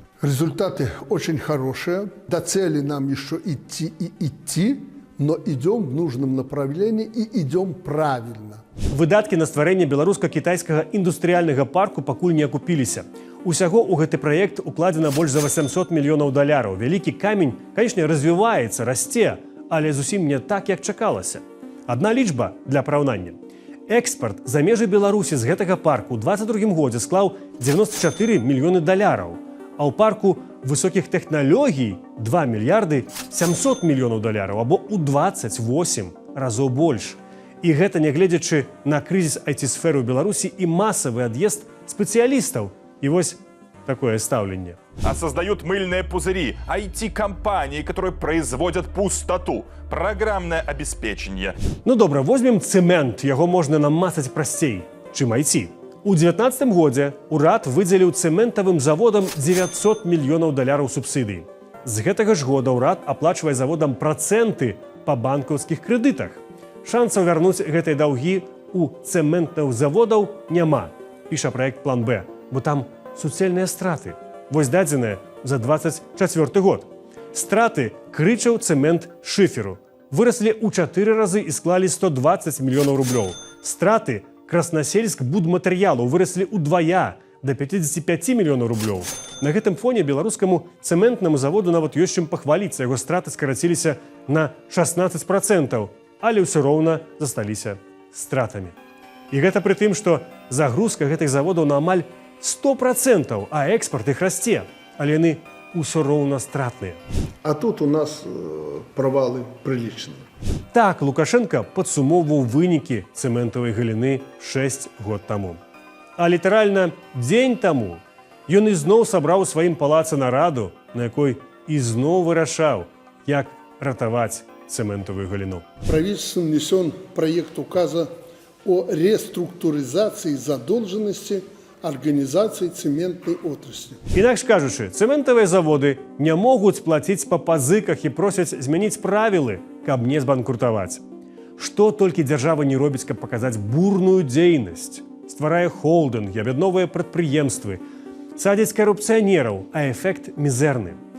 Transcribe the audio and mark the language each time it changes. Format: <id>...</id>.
<ru>Результаты очень хорошие. До цели нам еще идти и идти, но идем в нужном направлении и идем правильно.</ru> <be>Выдаткі на стварэнне беларуска-кітайскага індустрыяльнага парку пакуль не акупіліся. Усяго ў гэты праект укладзена больш за 800 мільёнаў даляраў. Вялікі камень, канечне, развіваецца, расце, але зусім не так, як чакалася. Адна лічба для параўнання. Экспарт за межы Беларусі з гэтага парку ў 2022 годзе склаў 94 мільёны даляраў, а ў парку высокіх тэхналогій 2 мільярды 700 мільёнаў даляраў, або ў 28 разоў больш. І гэта нягледзячы на крызіс IT-сферы ў Беларусі і масавы ад'езд спецыялістаў. І вось такое стаўленне.</be> <ru>А создают мыльные пузыри, IT-компании, которые производят пустоту, программное обеспечение.</ru> <be>Ну добра, возьмем цэмент, яго можна намацаць прасцей, чым IT. У 2019 годзе урад выдзеліў цэментавым заводам 900 мільёнаў даляраў субсідый. З гэтага ж года ўрад аплачвае заводам працэнты па банкаўскіх крэдытах. Шансаў вярнуць гэтыя даўгі у цэментных заводаў няма, піша праект «План Б», бо там суцэльныя страты. Вось дадзеныя за 2024 год. Страты крычаў цэмент шыферу выраслі ў 4 разы і склалі 120 мільёнаў рублёў. Страты Краснасельск будматэрыялу выраслі ўдвая да 55 мільёнаў рублёў. На гэтым фоне беларускаму цэментнаму заводу нават ёсць чым пахваліцца. Яго страты скараціліся на 16%, але ўсё роўна засталіся стратамі. І гэта пры тым, што загрузка гэтых заводаў на амаль 100%, а экспорт іх расце, але яны ўсё роўна стратныя.</be> <ru>А тут у нас провалы приличные.</ru> <be>Так Лукашенко падсумоўваў вынікі цэментавай галіны 6 год таму. А літаральна дзень таму ён ізноў сабраў у сваім палацы нараду, на якой ізноў вырашаў, як ратаваць цэментавую галіну.</be> <ru>Правительством внесен проект указа о реструктуризации задолженности организации цементной отрасли.</ru> <be>Інакш кажучы, цэментавыя заводы не могуць плаціць па пазыках і просяць змяніць правілы, каб не збанкрутаваць. Што толькі дзяржава не робіць, каб паказаць бурную дзейнасць. Стварае холдынгі, аб'ядноўвае прадпрыемствы, садзіць карупцыянераў, а эфект мізэрны.</be>